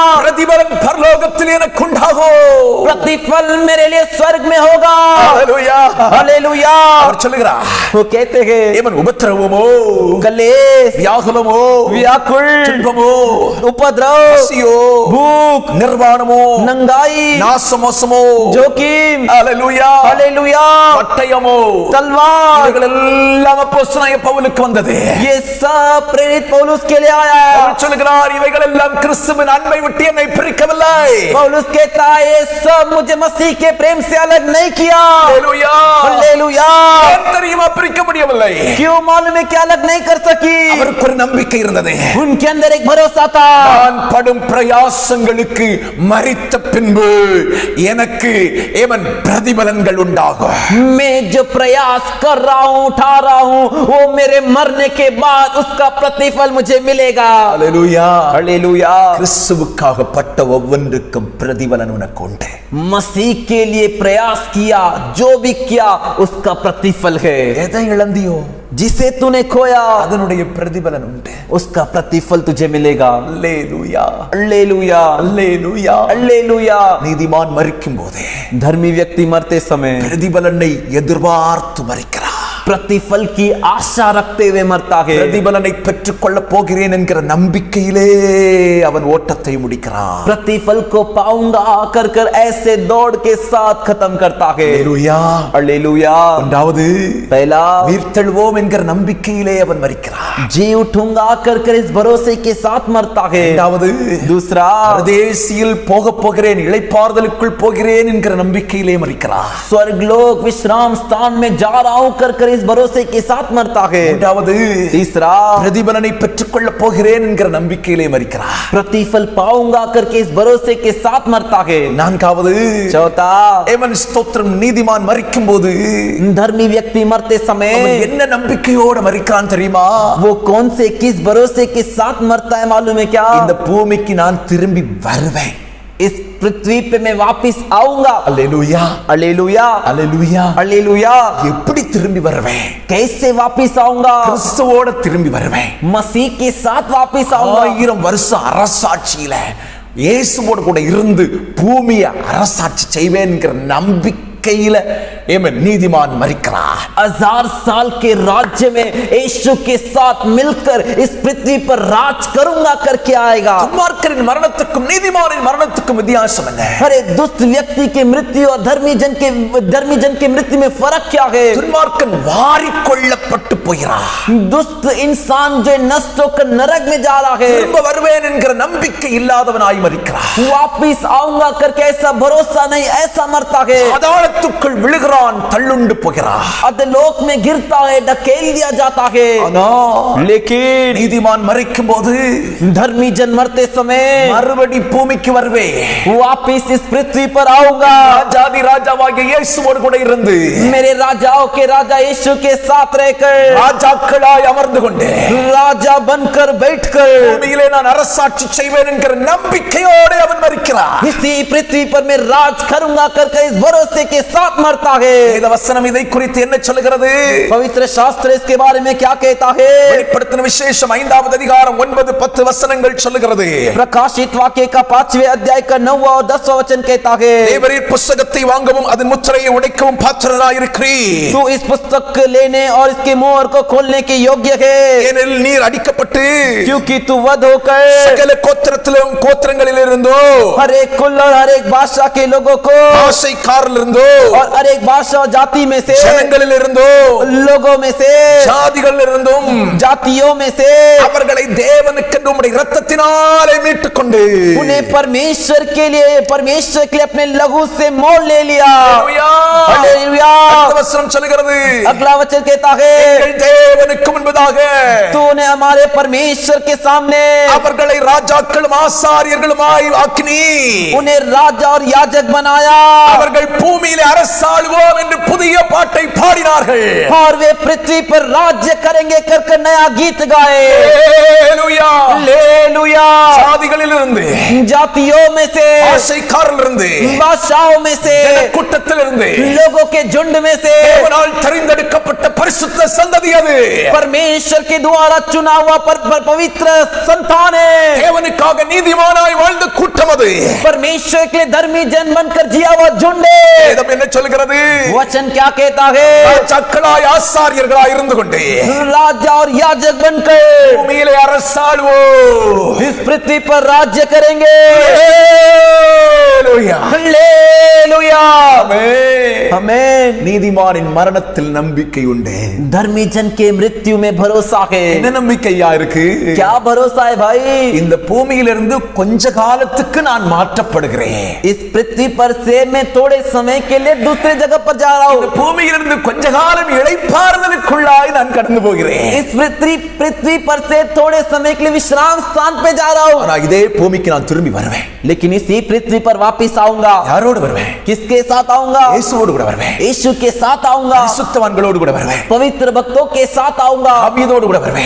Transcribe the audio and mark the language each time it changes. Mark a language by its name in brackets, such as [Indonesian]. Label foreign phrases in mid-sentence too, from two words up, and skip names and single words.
[Tamil] பிரதிபலன் பரலோகத்தில் எனக்கு உண்டாகும் [Hindi] प्रतिफल मेरे लिए स्वर्ग में होगा [Tamil] ஹalleluya [Hindi] हालेलुया [Tamil] அவர் சொல்லுகிறார் [Hindi] वो कहते हैं [Tamil] ஏமன் உபத்திரவமோ [Hindi] कलेश [Tamil] வியாகுலமோ [Hindi] व्याकुल [Tamil] துன்பமோ [Hindi] उपद्रव [Tamil] பசியோ [Hindi] भूख [Tamil] நிர்வாணமோ [Hindi] नंगाई [Tamil] நாசமோசமோ [Hindi] जोखिम [Tamil] ஹalleluya [Hindi] हालेलुया [Tamil] பட்டயமோ [Hindi] तलवार [Tamil] இவைகள் எல்லாம் அப்போஸ்தலனாகிய பவுலுக்கு வந்தது [Hindi] ये सब प्रेरित पौलुस के लिए आया है [Tamil] அவர் சொல்லுகிறார் இவைகள் எல்லாம் கிறிஸ்துவின் அன்பை விட்டு என்னை பிரிக்கவில்லை [Hindi] पौलुस कहता है ये सब मुझे मसीह के प्रेम से अलग नहीं किया [Tamil] ஹalleluya [Hindi] हालेलुया [Tamil] ஏன் தெரியுமா பிரிக்க முடியவில்லை [Hindi] क्यों मालूम है क्या अलग नहीं कर सकी [Tamil] அவருக்கு ஒரு நம்பிக்கை இருந்தது [Hindi] उनके अंदर एक भरोसा था [Tamil] நான் படும் பிரயாசங்களுக்கு மரித்த பின்பு எனக்கு ஏமன் பிரதிபலன்கள் உண்டாகும் [Hindi] मैं जो प्रयास कर रहा हूँ उठा रहा हूँ वो मेरे मरने के बाद उसका प्रतिफल मुझे मिलेगा [Tamil] ஹalleluya [Hindi] हालेलुया [Tamil] கிறிஸ்துவுக்காக பட்ட ஒவ்வொன்றுக்கும் பிரதிபலன் உனக்கு உண்டு [Hindi] मसीह के लिए प्रयास किया जो भी किया उसका प्रतिफल है [Tamil] எதை இழந்தியோ [Hindi] जिसे तूने खोया [Tamil] அதனுடைய பிரதிபலன் உண்டு [Hindi] उसका प्रतिफल तुझे मिलेगा [Tamil] அல்லேலூயா [Hindi] हालेलुया [Tamil] அல்லேலூயா [Hindi] हालेलुया [Tamil] நீதிமான் மரிக்கும் போதே [Hindi] धर्मी व्यक्ति मरते समय [Tamil] பிரதிபலனை எதிர்பார்த்து மரிக்கிறார் [Hindi] प्रतिफल की आशा रखते हुए मरता है [Tamil] பிரதிபலனை பெற்றுக்கொள்ள போகிறேன் என்கிற நம்பிக்கையிலே அவன் ஓட்டத்தை முடிக்கிறான் [Hindi] प्रतिफल को पाऊंगा कर कर ऐसे दौड़ के साथ खत्म करता है [Tamil] அல்லேலூயா [Hindi] हालेलुया [Tamil] இரண்டாவது [Hindi] पहला [Tamil] உயிர்த்தெழுவோம் என்கிற நம்பிக்கையிலே அவன் மரிக்கிறான் [Hindi] जी उठूंगा कर कर इस भरोसे के साथ मरता है [Tamil] இரண்டாவது [Hindi] दूसरा [Tamil] பரதேசியில் போக போகிறேன் இளைப்பாறுதலுக்குள் போகிறேன் என்கிற நம்பிக்கையிலே மரிக்கிறான் [Hindi] स्वर्गलोक विश्राम स्थान में जा रहा हूं कर इस भरोसे के साथ मरता है [Tamil] மூன்றாவது [Hindi] तीसरा [Tamil] பிரதிபலனை பெற்றுக்கொள்ள போகிறேன் என்கிற நம்பிக்கையிலே மரிக்கிறான் [Hindi] प्रतिफल पाऊंगा करके इस भरोसे के साथ मरता है [Tamil] நான்காவது [Hindi] चौथा [Tamil] ஏமன் ஸ்தோத்திரம் நீதிமான் மரிக்கும் போது [Hindi] धर्मी व्यक्ति मरते [Tamil] அவன் [Hindi] समय [Tamil] என்ன நம்பிக்கையோடு மரிக்கிறான் தெரியுமா [Hindi] वो कौन से किस भरोसे के साथ मरता है मालूम है क्या [Tamil] இந்த பூமிக்கு நான் திரும்பி வருவேன் [Hindi] इस पृथ्वी पे मैं वापस आऊंगा [Tamil] அல்லேலூயா [Hindi] हालेलुया [Tamil] அல்லேலூயா [Hindi] हालेलुया [Tamil] எப்படி திரும்பி வருவேன் [Hindi] कैसे वापस आऊंगा [Tamil] கிறிஸ்துவோட திரும்பி வருவேன் [Hindi] मसीह के साथ वापस आऊंगा [Tamil] 1000 வருஷம் அரசாட்சியில இயேசுவோடு கூட இருந்து பூமியை அரசாட்சி செய்வேன்ங்கிற நம்பிக்கையில ஏமன் நீதிமான் மரிக்கிறார் [Hindi] 1000 साल के राज्य में यीशु के साथ मिलकर इस पृथ्वी पर राज करूंगा करके आएगा [Tamil] துன்மார்க்கரின் மரணத்துக்கும் நீதிமானின் மரணத்துக்கும் வித்தியாசம் என்ன [Hindi] अरे दुष्ट व्यक्ति की मृत्यु और धर्मी जन के मृत्यु में फर्क क्या है [Tamil] துன்மார்க்கன் வாரிக்கொள்ளப்பட்டு போகிறான் [Hindi] दुष्ट इंसान जो नष्ट होकर नरक में जा रहा है [Tamil] திரும்ப வருவேன் என்கிற நம்பிக்கை இல்லாதவனாய் மரிக்கிறான் [Hindi] वापिस आऊंगा करके ऐसा भरोसा नहीं ऐसा मरता है [Tamil] பாதாளத்துக்குள் விழுகிறான் தள்ளுண்டு போகிறான் [Hindi] अधोलोक में गिरता है ढकेल दिया जाता है लेकिन [Tamil] நீதிமான் மரிக்கும் போது [Hindi] धर्मी जन मरते समय [Tamil] மறுபடி பூமிக்கு வருவே [Hindi] वापिस इस पृथ्वी पर आऊंगा [Tamil] ராஜாதி ராஜாவாகிய இயேசுவோடு கூட இருந்து [Hindi] मेरे राजाओं के राजा यीशु के साथ रहकर [Tamil] ராஜாக்களாய் அமர்ந்து கொண்டு [Hindi] राजा बनकर बैठकर [Tamil] பூமியிலே நான் அரசாட்சி செய்வேன் என்கிற நம்பிக்கையோடு அவன் மரிக்கிறான் [Hindi] इसी पृथ्वी पर मैं राज करूंगा करके इस भरोसे के साथ मरता है [Tamil] வேத வசனம் இதை குறித்து என்ன சொல்கிறது [Hindi] पवित्र शास्त्र इसके बारे में क्या कहता है [Tamil] வெளிப்படுத்தின விசேஷம் 5வது அதிகாரம் 9-10 வசனங்கள் சொல்லுகிறது [Hindi] प्रकाशित वाक्य का 5वें अध्याय का 9वां और 10वां वचन कहता है [Tamil] தேவரீர் புத்தகத்தை வாங்கவும் அதன் முத்திரையை உடைக்கவும் பாத்திரராய் இருக்கிறீர் [Hindi] तू इस पुस्तक को लेने और इसके मोहर को खोलने के योग्य है [Tamil] ஏனெனில் நீர் அடிக்கப்பட்டு [Hindi] क्योंकि तू वध होकर [Tamil] சகல கோத்திரங்களிலிருந்தோ [Hindi] हर एक कुल और हर एक भाषा के लोगों को [Tamil] ஆசைக்காரிலிருந்தோ [Hindi] और हर एक भाषा और जाति में से [Tamil] ஜனங்களிலிருந்தோ [Hindi] लोगों में से [Tamil] ஜாதிகளிலிருந்தும் [Hindi] जातियों में से [Tamil] அவர்களை தேவனுக்கு உம்முடைய இரத்தத்தினாலே மீட்டுக்கொண்டு [Hindi] उन्हें परमेश्वर के लिए अपने लहू से मोल ले लिया। हालेलुया। [Tamil] அடுத்த வசனம் சொல்கிறது, [Hindi] अगला वचन कहता है, [Tamil] எங்கள் தேவனுக்கு முன்பதாக [Hindi] तूने हमारे परमेश्वर के सामने [Tamil] அவர்களை ராஜாக்களும் ஆசாரியர்களுமாய் ஆக்கினீ, [Hindi] उन्हें राजा और याजक बनाया [Tamil] அவர்கள் பூமியிலே அரசாளுவோம் என்று புதிய பாட்டை பாடினார்கள்। [Hindi] और वे पृथ्वी पर राज्य करेंगे कर नया गीत गाए। [Tamil] ஹalleluya। [Hindi] हालेलुया। [Tamil] சாதிகளிலிருந்து, [Hindi] जातियों में से, [Tamil] ஆசைக்காரரிலிருந்து, [Hindi] बादशाहों में से, [Tamil] கூட்டத்திலிருந்து, [Hindi] लोगों के झुंड में से [Tamil] தேவனால் தெரிந்தெடுக்கப்பட்ட பரிசுத்த சந்ததி அது। [Hindi] परमेश्वर के द्वारा चुना हुआ पवित्र संतान है। [Tamil] தேவனுக்காக நீதிமானாய் வாழ்ந்த கூட்டம் அது। [Hindi] परमेश्वर के लिए धर्मी जन बनकर जिया हुआ झुंड है। [Tamil] வேதம் என்ன சொல்கிறது? [Hindi] वचन क्या कहता है? [Tamil] ராஜாக்களாய் ஆசாரியர்களாய் இருந்து கொண்டு [Hindi] राजा और याजक बनकर [Tamil] பூமியிலே அரசாளுவோம், [Hindi] इस पृथ्वी पर राज्य करेंगे। [Tamil] ஹalleluya। [Hindi] हालेलुया। [Tamil] ஆமென்। [Hindi] आमीन। [Tamil] நீதிமானின் மரணத்தில் நம்பிக்கை உண்டு। [Hindi] धर्मी जन के मृत्यु में भरोसा है। [Tamil] என்ன நம்பிக்கையா இருக்கு? [Hindi] क्या भरोसा है भाई? [Tamil] இந்த பூமியிலிருந்து கொஞ்ச காலத்துக்கு நான் மாற்றப்படுகிறேன்। [Hindi] इस पृथ्वी पर से मैं थोड़े समय के लिए दूसरे जगह पर जा रहा हूँ। [Tamil] இந்த பூமியிலிருந்து கொஞ்ச காலம் இளைப்பாறுதலுக்குள்ளாய் நான் கடந்து போகிறேன்। [Hindi] इस पृथ्वी पर से थोड़े समय के लिए विश्राम स्थान पे जा रहा हूँ। [Tamil] ஆனா இதே பூமிக்கு நான் திரும்பி வருவேன்। [Hindi] लेकिन इसी पृथ्वी पर वापिस आऊंगा। [Tamil] யாரோடு வருவேன்? [Hindi] किसके साथ आऊंगा? [Tamil] இயேசுவோடு கூட வருவேன்। [Hindi] यीशु के साथ आऊंगा। [Tamil] பரிசுத்தவான்களோடு கூட வருவேன்। [Hindi] पवित्र भक्तों के साथ आऊंगा। [Tamil] தாவீதோடு கூட வருவேன்।